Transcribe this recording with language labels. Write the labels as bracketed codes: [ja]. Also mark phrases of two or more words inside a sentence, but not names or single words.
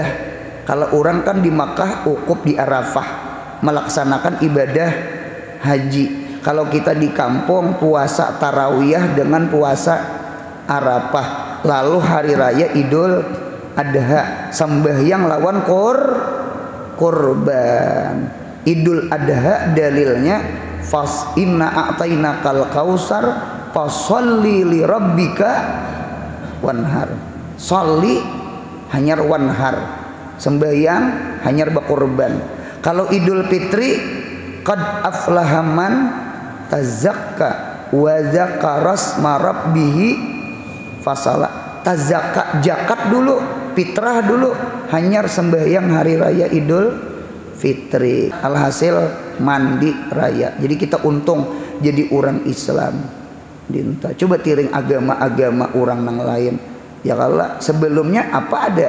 [bjn] Kalau orang kan di Makkah ukuf di Arafah melaksanakan ibadah haji. Kalau kita di kampung puasa tarawiyah dengan puasa Arafah. Lalu hari raya Idul Adha sembahyang lawan korban. Idul Adha dalilnya [ar] فإنا أعطيناك الكوثر فصل لربك وانحر. [bjn] Sholli hanyar wanhar, sembahyang hanyar bakurban. Kalau Idul Fitri [ar] قد أفلح من تزكى وذكر اسم ربه فصلى. [bjn] Tazakka zakat dulu, fitrah dulu, hanyar sembahyang hari raya Idul Fitri. Alhasil mandi raya. Jadi kita untung jadi orang Islam. Dinta. Coba tiring agama-agama orang yang lain. Ya kalau sebelumnya apa ada?